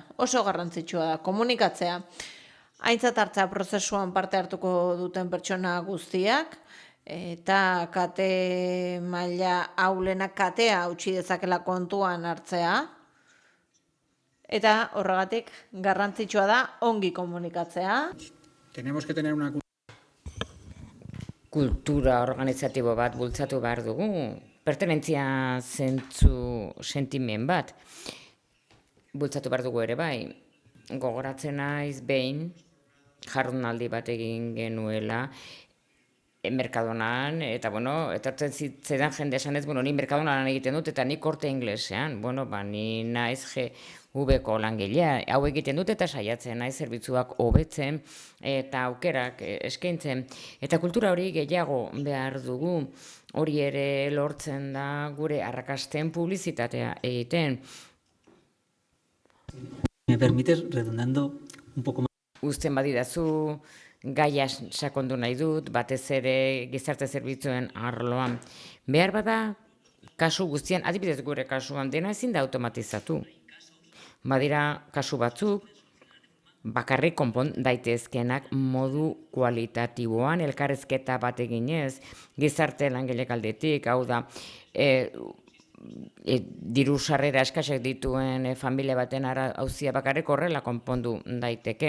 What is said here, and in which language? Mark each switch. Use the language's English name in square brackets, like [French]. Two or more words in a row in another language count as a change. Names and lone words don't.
[Basque] Oso garrantzitsua da, komunikatzea. Aintzat hartzea prozesuan parte hartuko duten pertsona guztiak, eta kate maila aulenak katea utzi dezakela kontuan hartzea. Eta horregatik garrantzitsua da ongi komunikatzea. [Spanish] Tenemos que tener una [Basque] kultura organizatibo bat bultzatu behar dugu. Pertenentzia zentzu sentimen bat bultzatu behar dugu ere bai. Gogoratzen naiz behin jardunaldi bat egin genuela Mercadonan, eta etortzen zitzaidan jende esanez, ni Mercadonan egiten dut, eta nik Corte Inglesean, ni naiz GV-ko langilea, hau egiten dut eta saiatzen naiz zerbitzuak hobetzen eta aukerak eskaintzen. Eta kultura hori gehiago behar dugu, hori ere lortzen da gure arrakasten publizitatea egiten. [Spanish] ¿Me permites, redundando un poco más? [Basque] Uzten badidazu, gaia sakondu nahi dut, batez ere gizarte zerbitzuen arloan. Behar bada, kasu guztian, adibidez gure kasuan, dena ezin da automatizatu. Badira kasu batzuk, bakarrik konpon daitezkenak modu kualitatiboan, elkarrezketa bat eginez, gizarte langilek aldetik, hau da, diru sarrera eskasak dituen familia baten auzia bakarrik horrela konpondu daiteke.